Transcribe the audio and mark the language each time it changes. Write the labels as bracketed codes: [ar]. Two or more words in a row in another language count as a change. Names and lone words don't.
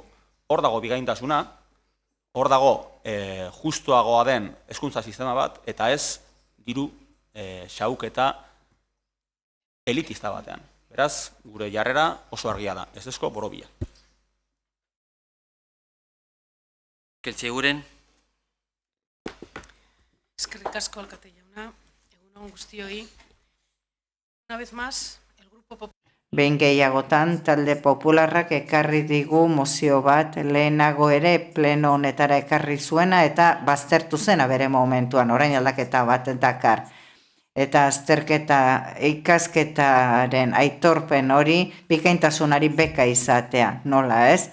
[eu] Hor dago bikaintasuna, hor dago justuagoa den hezkuntza sistema bat, eta ez diru xahuketa elitista batean. Beraz, gure jarrera oso argia da, ez ezko borobila. Keltxe guren. Eskerrik asko alkate jauna, egunon guztioi. [es] Una vez más, el Grupo Popular... [eu] Behin gehiagotan, talde popularrak ekarri digu mozio bat lehenago ere pleno honetara ekarri zuena eta baztertu zena bere momentuan, orain aldaketa bat dakar. Eta azterketa ikasketaren aitorpen hori bikaintasunari beka izatea, nola ez?